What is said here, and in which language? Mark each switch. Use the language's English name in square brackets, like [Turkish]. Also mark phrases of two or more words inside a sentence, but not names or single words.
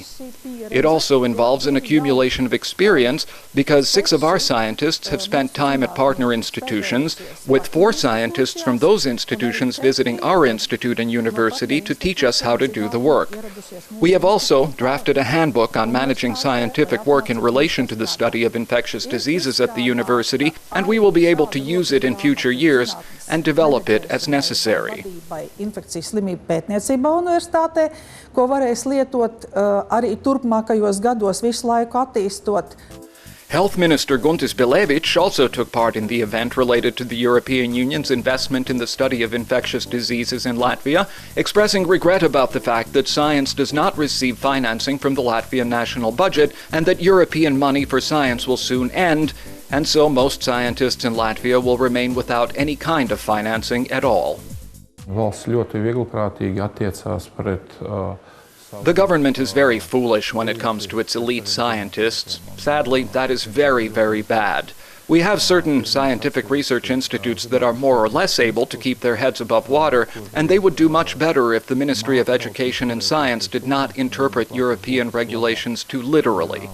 [English] It also involves an accumulation of experience because 6 of our scientists have spent time at partner institutions, with 4 scientists from those institutions visiting our institute and university to teach us how to do the work. We have also drafted a handbook on managing scientific work in relation to the study of infectious diseases at the university, and we will be able to use it in future years and develop it as necessary. [Latvian] Infekcijas slimību pētniecībā universitātē, ko varēs lietot arī turpmākajos gados visu laiku attīstot. [English] Health Minister Guntis Bilevič also took part in the event related to the European Union's investment in the study of infectious diseases in Latvia, expressing regret about the fact that science does not receive financing from the Latvian national budget and that European money for science will soon end, and so most scientists in Latvia will remain without any kind of financing at all. [Latvian] Valsts ļoti vieglprātīgi attiecās pret [English] The government is very foolish when it comes to its elite scientists. Sadly, that is very, very bad. We have certain scientific research institutes that are more or less able to keep their heads above water, and they would do much better if the Ministry of Education and Science did not interpret European regulations too literally.